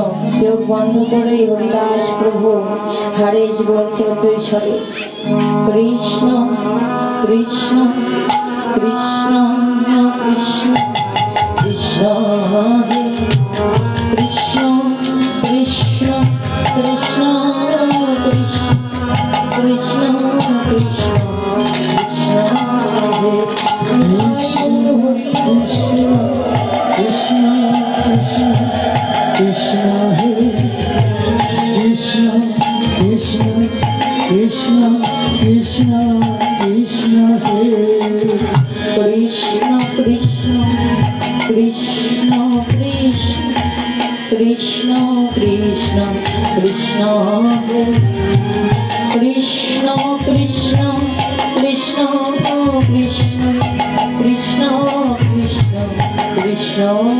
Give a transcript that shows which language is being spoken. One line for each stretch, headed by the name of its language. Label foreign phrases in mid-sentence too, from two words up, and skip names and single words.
Bangla: চোখ বন্ধ করে হরিদাস প্রভু হরিশ বলছে উচ্চস্বরে, কৃষ্ণ কৃষ্ণ কৃষ্ণ কৃষ্ণ কৃষ্ণ হে কৃষ্ণ কৃষ্ণ কৃষ্ণ কৃষ্ণ কৃষ্ণ কৃষ্ণ হে Krishna Krishna Krishna He Krishna Krishna Krishna Krishna Krishna He Krishna Krishna Krishna Krishna Krishna Krishna He Krishna Krishna Krishna Krishna Krishna Krishna Krishna